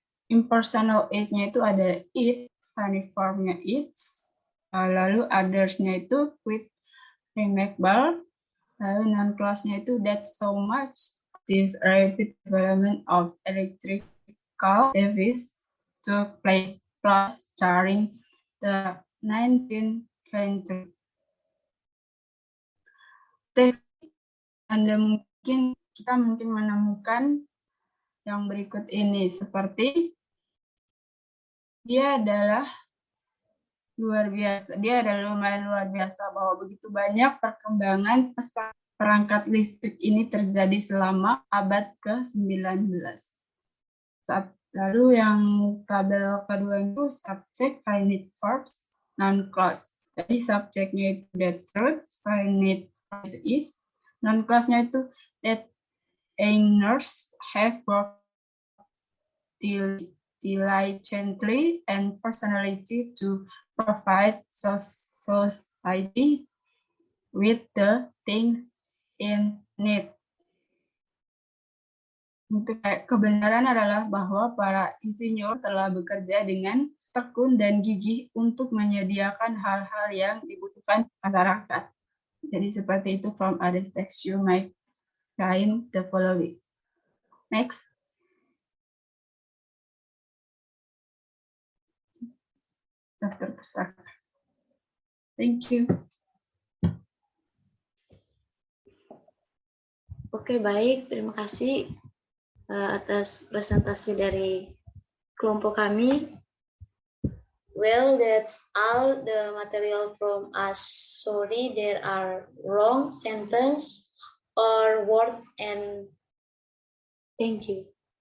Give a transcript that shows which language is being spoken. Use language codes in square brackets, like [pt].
[en] Impersonal it-nya [id] itu ada [en] it, finite verb-nya its, lalu others-nya itu with, remarkable, lalu non-clause-nya itu that so much. This rapid development of electric device took place plus during the 19th century. [id] Teks kita mungkin menemukan yang berikut ini seperti dia adalah luar biasa. Dia adalah lumayan luar biasa bahwa begitu banyak perkembangan perangkat listrik ini terjadi selama abad ke-19. Lalu yang tabel kedua itu subject, finite verbs, non-clause. Jadi subjeknya itu [en] the truth, finite verb itu is, non-clause-nya itu that owners have worked diligently and personality to provide society with the things in need. [id] Untuk kebenaran adalah bahwa para insinyur telah bekerja dengan tekun dan gigih untuk menyediakan hal-hal yang dibutuhkan masyarakat. Jadi seperti itu [en] from other text you might find the following. Next. [id] Daftar pustaka. [en] Thank you. [id] Oke, baik. Terima kasih atas presentasi dari kelompok kami. [en] Well, that's all the material from us. Sorry, there are wrong sentence or words, and thank you.